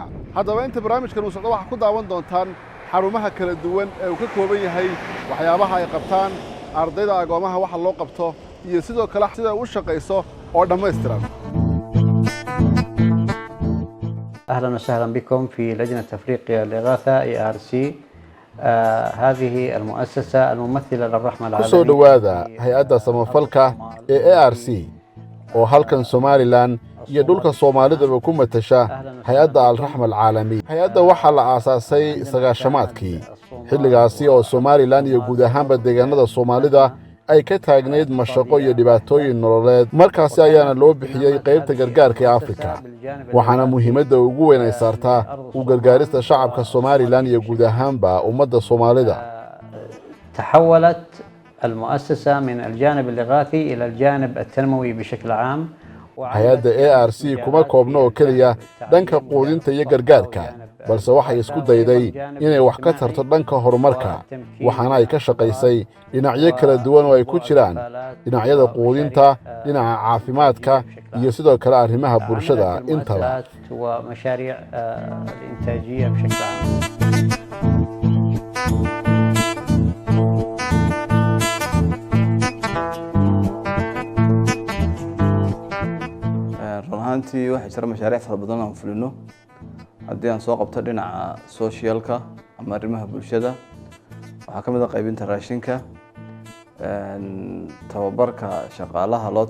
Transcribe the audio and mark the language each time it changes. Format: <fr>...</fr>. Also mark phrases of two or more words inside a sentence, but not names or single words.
<so>Haddaba inta barnaamijkan uu socdo waxa ku daawan doontaan xarumaha kala duwan ee uu ka kooban yahay waxyaabaha ay qabtaan ardayda agoomaha waxa loo qabto iyo sidoo kale sida uu shaqeyso oo dhameystiran.</so> <ar>أهلا وسهلا بكم في لجنة أفريقيا للإغاثة ARC. هذه المؤسسة الممثلة للرحمة العالمية.</ar> <so>kusoo dhawaada hay'adda samafalka ee ARC oo halkan Somaliland iyo dhulka Soomaalida ku matasha hay'adda al-Raxma al-Caalamiya. Hay'adda waxa la aasaasay sagaashamaadkii xilligaasi oo Somaliland iyo guud ahaanba deegaanada Soomaalida ay ka taagneed mashaqo iyo dhibaatooyin nololeed. markaasi ayaana loo bixiyay qaybta gargaarka ee Afrika. waxaana muhiimadda ugu weyn ay saartaa u gargaarista shacabka Somaliland iyo guud ahaanba ummadda Soomaalida.</so> <ar>تحولت المؤسسة من الجانب الإغاثي إلى الجانب التنموي بشكل عام.</ar> <so>hay'adda ARC kuma koobno oo kaliya dhanka quudinta iyo gargaarka balse waxay isku dayday inay wax ka tarto dhanka horumarka waxaana ay ka shaqaysay dhinacyo kala duwan oo ay ku jiraan dhinacyada quudinta dhinaca caafimaadka iyo sidoo kale arrimaha bulshada intaba</so> <ar>ومشاريع الإنتاجية بشكل عام.</ar> <so>runtii waxay jira mashaariic fara badan oo fulino haddii aan soo qabto dhinaca socialka ama arrimaha bulshada waxa kamid ah qaybinta raashinka tababarka shaqaalaha loo</so>